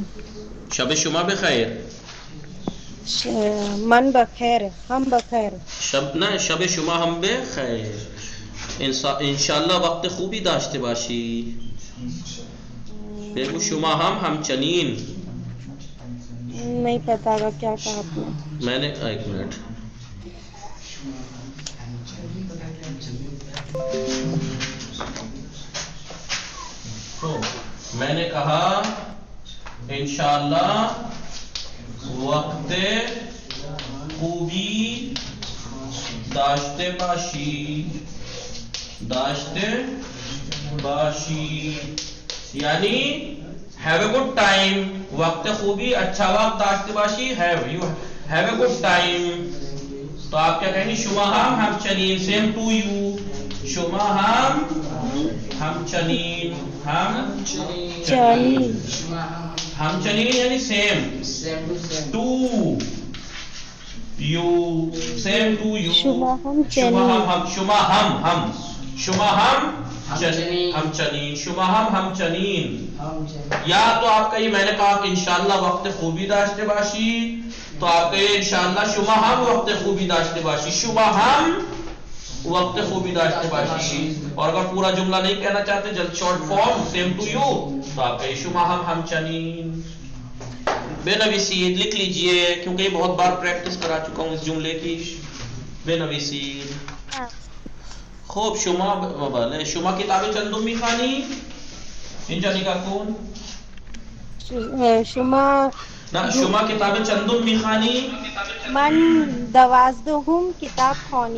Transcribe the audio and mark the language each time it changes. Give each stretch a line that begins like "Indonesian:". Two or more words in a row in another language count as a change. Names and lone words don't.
Persian: شب شما بخیر. من بخیر، هم بخیر. شب شما هم بخیر. انشالله وقت خوبی داشته باشی. بگو شما هم همچنین.
Urdu: نہیں پتا گا کیا کہا آپ نے. میں نے ایک منٹ. تو میں نے کہا انشاءاللہ
Persian: وقت خوبی داشته باشی
Urdu: یعنی
English: have a good time.
Persian: وقت خوبی
Urdu: اچھا وقت
Persian: داشته باشی.
English: have a good time.
Urdu: تو آپ کیا کہیں گے؟
Persian: شما هم همچنین.
English: same to you.
Persian: شما هم همچنین. همچنین یعنی
English: same to you. same to you.
Persian: شما همچنین. شما هم همچنین. شما هم همچنین.
Urdu: یا تو آپ کہیے میں نے کہا کہ انشاءاللہ
Persian: وقت خوبی داشته باشی،
Urdu: تو آپ کہیے
Persian: انشاءاللہ شما هم وقت خوبی داشته باشی. شما هم وقت خوبی داشته باشی.
Urdu: اور اگر پورا جملہ نہیں کہنا چاہتے جلد
English: short form same to you
Urdu: تو آپ کہیے
Persian: شما هم همچنین. بنویسید،
Urdu: لکھ لیجئے کیونکہ یہ بہت بار پریکٹس کرا چکا ہوں اس جملے کی.
Persian: بنویسید. خوب شما بله شما کتاب چندم میخوانی؟ اینجا نگاه کن. شما نه شما کتاب چندم میخوانی؟ من 12 کتاب خوانی.